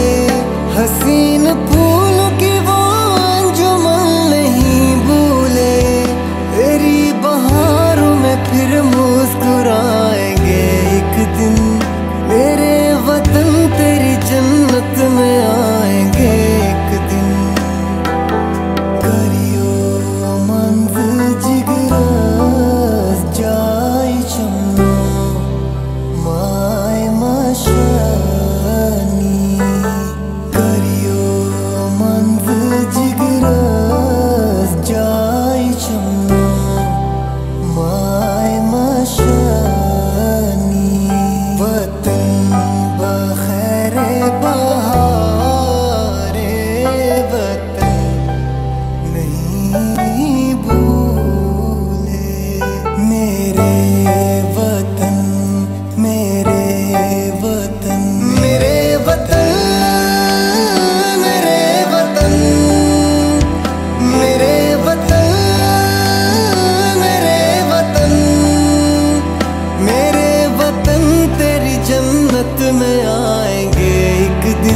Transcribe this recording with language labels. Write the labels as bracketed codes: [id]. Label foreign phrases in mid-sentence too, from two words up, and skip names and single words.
[ur] حسین پھول کی وہ انجمن نہیں بھولے. تیری بہاروں میں پھر مسکرائیں گے ایک دن. میرے وطن تیری جنت میں آئیں گے ایک دن. [ks] करियो मंज जिगरस जाय चमनो माय मशानी। करियो मंज जिगरस जाय चमनो माय मशानी। [ur] وطن بخیرے بہارے وطن نہیں بھولے. میرے وطن میرے وطن میرے وطن میرے وطن میرے وطن میرے وطن میرے وطن تیری جنت میں آئیں گے ایک دن.